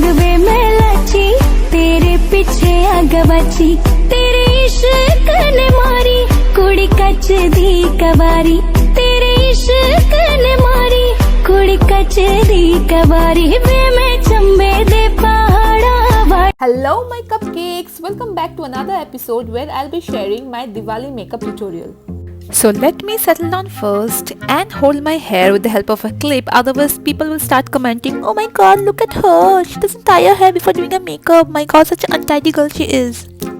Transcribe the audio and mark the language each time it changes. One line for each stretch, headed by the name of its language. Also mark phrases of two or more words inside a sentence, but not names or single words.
Punjabi: ਵੇ ਮੈਂ ਲਾਚੀ ਤੇਰੇ ਪਿੱਛੇ ਆਗਵਾਚੀ ਤੇਰੇ ਇਸ਼ਕ ਨੇ ਮਾਰੀ ਕੁੜੀ ਕੱਚ ਦੀ ਕਬਾਰੀ ਤੇਰੇ ਇਸ਼ਕ ਨੇ ਮਾਰੀ ਕੁੜੀ ਕੱਚ ਦੀ ਕਬਾਰੀ ਵੇ ਮੈਂ ਚੰਬੇ ਦੇ ਪਹਾੜਾ।
English: Hello my cupcakes, welcome back to another episode where I'll be sharing my Diwali makeup tutorial. So let me settle down first and hold my hair with the help of a clip, otherwise people will start commenting, oh my god, look at her, she doesn't tie her hair before doing her makeup, my god, such an untidy girl she is.